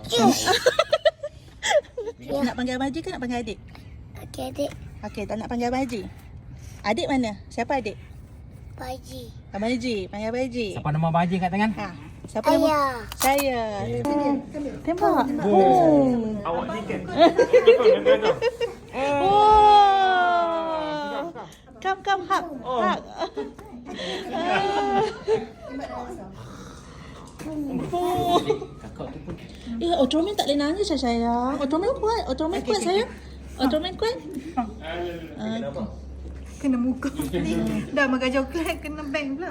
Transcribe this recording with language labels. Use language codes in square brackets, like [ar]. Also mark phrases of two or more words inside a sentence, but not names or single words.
[ms] Nak panggil Abang Haji ke nak panggil adik? Okey, adik. Okey, tak nak panggil Abang Haji. Adik mana? Siapa adik? Paji. Abang Haji. Panggil Abang Haji. Siapa nama Abang Haji kat tangan? Ha. Siapa nama? Ayah. Saya. Tembak. Awak ni kan. Oh. [en] Come, hug. Hug. Oh. [ms] Kakak tu pun. Ultraman tak boleh nangis sayang. Ultraman kuat. Ultraman kuat sayang. Ultraman kuat. Kena muka ni. Dah makan coklat kena bank pula.